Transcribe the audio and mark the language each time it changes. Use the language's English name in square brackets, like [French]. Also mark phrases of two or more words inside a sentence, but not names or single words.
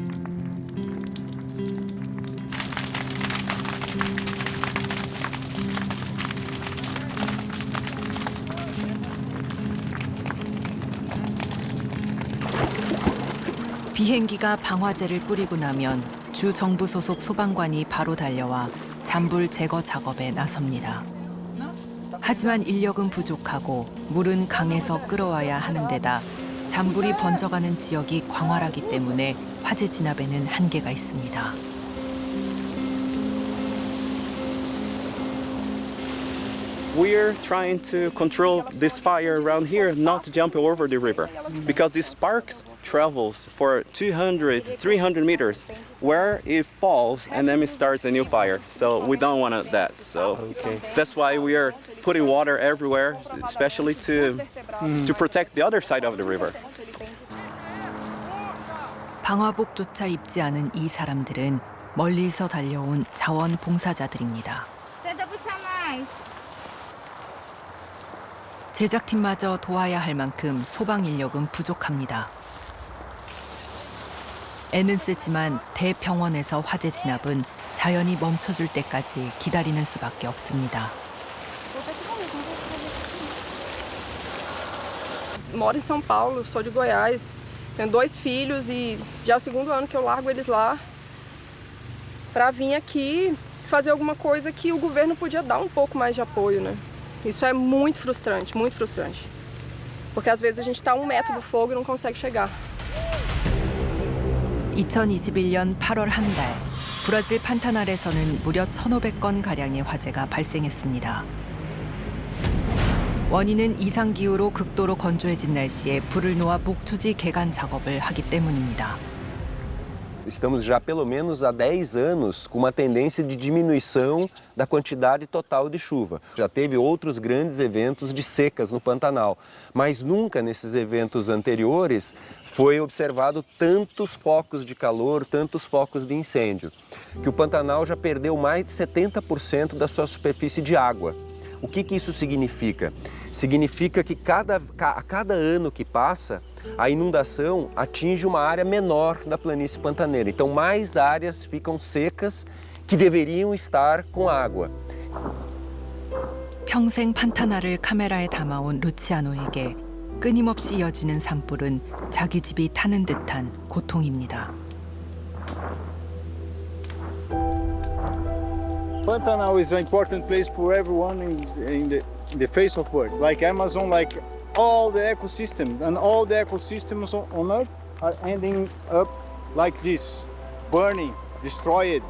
[Korean] 비행기가 방화제를 뿌리고 나면 주 정부 소속 소방관이 바로 달려와 잔불 제거 작업에 나섭니다. 하지만 인력은 부족하고 물은 강에서 끌어와야 하는 데다 잔불이 번져가는 지역이 광활하기 때문에 화재 진압에는 한계가 있습니다. [English] We're trying to control this fire around here, not to jump over the river, because the sparks travels for 200, 300 meters, where it falls and then it starts a new fire. So we don't want that. So that's why we are putting water everywhere, especially to protect the other side of the river. [Korean] 방화복조차 입지 않은 이 사람들은 멀리서 달려온 자원봉사자들입니다. 제작팀마저 도와야 할 만큼 소방 인력은 부족합니다. 애는 쓰지만 대평원에서 화재 진압은 자연이 멈춰줄 때까지 기다리는 수밖에 없습니다. [Portuguese] Moro em São Paulo, sou de Goiás, tenho 2 filhos e já é o 2º ano que eu largo eles lá para vir aqui fazer alguma coisa que o governo podia dar um pouco mais de apoio, né? Isso é muito frustrante, porque às vezes a gente está a 1 metro do fogo e não consegue chegar. [Korean] 2021년 8월 한 달, 브라질 판타날에서는 무려 1,500건 가량의 화재가 발생했습니다. 원인은 이상기후로 극도로 건조해진 날씨에 불을 놓아 목초지 개간 작업을 하기 때문입니다. [Portuguese] Estamos já pelo menos há 10 anos com uma tendência de diminuição da quantidade total de chuva. Já teve outros grandes eventos de secas no Pantanal, mas nunca nesses eventos anteriores foi observado tantos focos de calor, tantos focos de incêndio, que o Pantanal já perdeu mais de 70% da sua superfície de água. O que isso significa? Significa que a cada ano que passa, a inundação atinge uma área menor da planície pantaneira. Então, mais áreas ficam secas que deveriam estar com água. [Korean] 평생 판타날을 카메라에 담아온 루치아노에게 끊임없이 이어지는 산불은 자기 집이 타는 듯한 고통입니다. [English] Pantanal is an important place for everyone in the face of Earth. Like Amazon, like all the ecosystem, and all the ecosystems on Earth are ending up like this, burning, destroyed.